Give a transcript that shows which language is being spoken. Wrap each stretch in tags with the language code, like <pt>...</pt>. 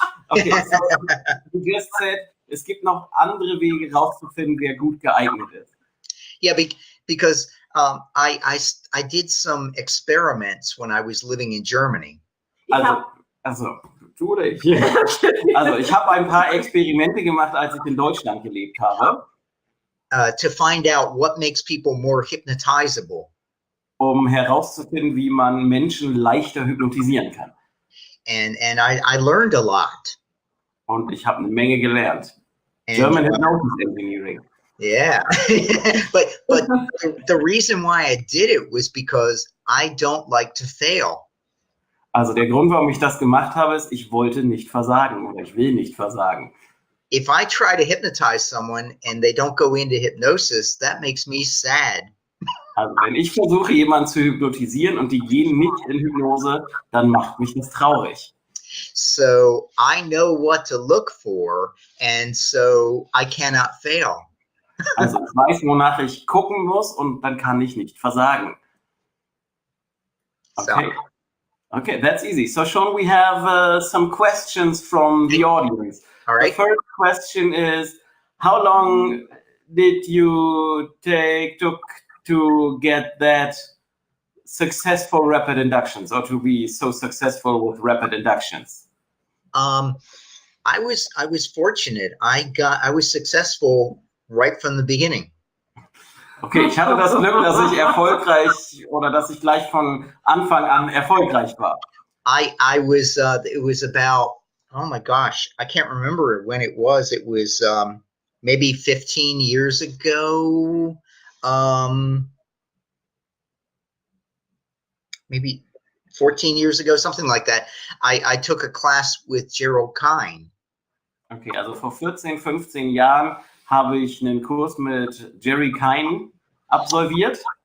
<en>Okay, so you just said,</en> <de>es gibt noch andere Wege rauszufinden, wer gut geeignet ist.</de> <en>Yeah, because I did some experiments when I was living in Germany.</en> <de>Also, du oder ich? Also, ich habe ein paar Experimente gemacht, als ich in Deutschland gelebt habe.</de> <en>To find out what makes people more hypnotizable.</en> <de>Um herauszufinden, wie man Menschen leichter hypnotisieren kann.</de> <en>And I learned a lot.</en> <de>Und ich habe eine Menge gelernt.</de> <en>And, German Hypnosis Engineering. Yeah, but the reason why I did it was because I don't like to fail.</en> <de>Also der Grund, warum ich das gemacht habe, ist, ich wollte nicht versagen oder ich will nicht versagen.</de> <en>If I try to hypnotize someone and they don't go into hypnosis, that makes me sad.</en> <de>Also wenn ich versuche, jemanden zu hypnotisieren und die gehen nicht in Hypnose, dann macht mich das traurig.</de> <en>So I know what to look for, and so I cannot fail.</en> <de>Also ich weiß, wonach ich gucken muss und dann kann ich nicht versagen.</de> <en>Okay. Okay, that's easy. So Sean, we have some questions from the audience. All right. The first question is, how long did you took to get that successful rapid inductions, or to be so successful with rapid inductions? I was fortunate. I was successful right from the beginning.</en> <de>Okay, ich hatte das Glück, dass ich erfolgreich oder dass ich gleich von Anfang an erfolgreich war.</de> <en>I was it was about, oh my gosh, I can't remember when it was. It was maybe 15 years ago. Maybe 14 years ago, something like that. I took a class with Gerald KEINEN.</en> <de>Okay, also vor 14, 15 Jahren habe ich einen Kurs mit Jerry KEINEN absolviert.</de>